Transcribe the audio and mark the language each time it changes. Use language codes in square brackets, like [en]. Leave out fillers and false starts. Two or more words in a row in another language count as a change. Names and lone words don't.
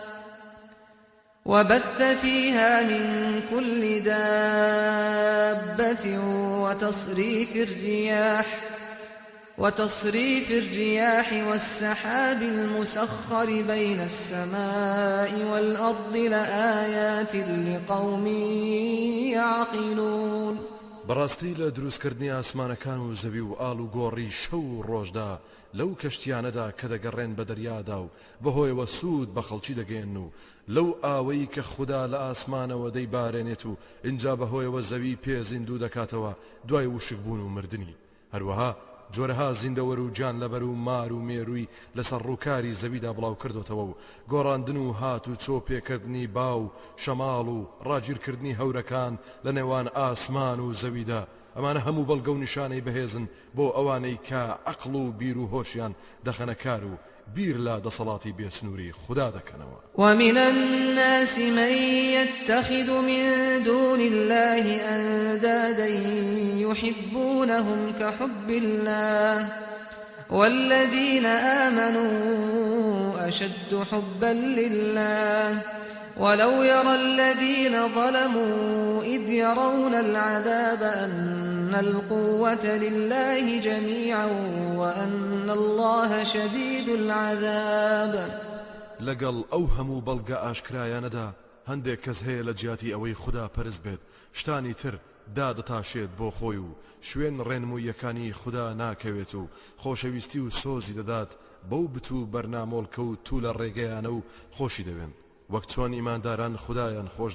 [ar] وبث فيها من كل دابة وتصريف الرياح والسحاب المسخر بين السماء والأرض لآيات لقوم يعقلون. [ckb] بەڕاستی لە دروستکردنی ئاسمانەکان و زەوی و ئاڵ و گۆڕی شەو و ڕۆژدا لەو کەشتیانەدا کە دەگەڕێن بە دەریادا و بەهۆیەوە سوود بە خەڵکی دەگەێن و لەو ئاوەی کە خوددا لە ئاسمانەوە دەیبارێنێت و اینجا بەهۆیەوە زەوی پێزیندوو دەکاتەوە دوای وشک بوون و مردنی هەروەها جۆرەها زیندەوەر و جان لەبەر و مار و مێرووی لەسەر ڕووکاری زەویدا بڵاو کردوتەوە و گۆڕاندن و هات و چۆ پێکردنی باو شەماڵ و ڕاگیرکردنی هەورەکان لە نێوان ئاسمان و زەویدا ئەمانە هەموو بەڵگە و نیشانەی بەهێزن بۆ ئەوانەی کە عەقڵ و بیر و هۆشیان دەخەنە کار و بیر لا دەسەڵاتی بێسنووری خوددا دەکەنەوە. [ar] ومن الناس من يتخذ من دون الله أندادا يحبونهم كحب الله والذين آمنوا أشد حبا لله ولو يرى الذين ظلموا إذ يرون العذاب أن القوة لله جميعا وأن الله شديد العذاب [ckb] لەگەڵ ئەو هەموو بەڵگە ئاشکرایانەدا هەندێک کەس هەیە لە جیاتی ئەوەی خوددا پەرست بێت شتانی تر دادەتاشێت بۆ خۆی و شوێن ڕێنموویەکانی خوددا ناکەوێت و خۆشەویستی و سۆزی دەدات بەو بتوو بەرنامۆڵکە و تو لە ڕێگەیانە و خۆشی دەوێن وەک چۆن ئیمانداران خوددایان خۆش